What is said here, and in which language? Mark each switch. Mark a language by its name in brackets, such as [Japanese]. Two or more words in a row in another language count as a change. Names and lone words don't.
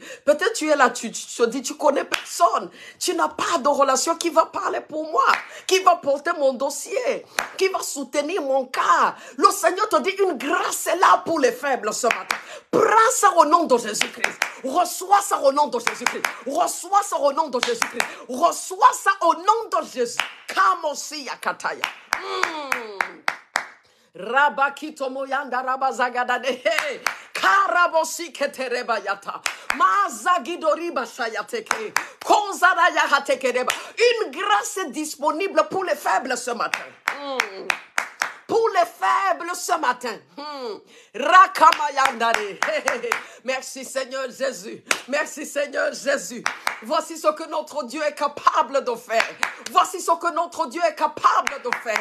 [French] Peut-être tu es là, tu te dis, tu connais personne. Tu n'as pas de relation qui va parler pour moi, qui va porter mon dossier, qui va soutenir mon cas. Le Seigneur te dit, une grâce est là pour les faibles ce matin. Prends ça au nom de Jésus-Christ. Reçois ça au nom de Jésus-Christ. Reçois ça au nom de Jésus-Christ. Reçois ça au nom de Jésus. Kamosi yakataya. Rabakito moyanda rabazagadade. Karabosi ketereba yata. Mazagidoriba shayateke. Konzara yahatekereba. Une grâce est disponible pour les faibles ce matin. Pour les faibles ce matin. Rakamayandare. Merci Seigneur Jésus. Merci Seigneur Jésus. Voici ce que notre Dieu est capable de faire. Voici ce que notre Dieu est capable de faire.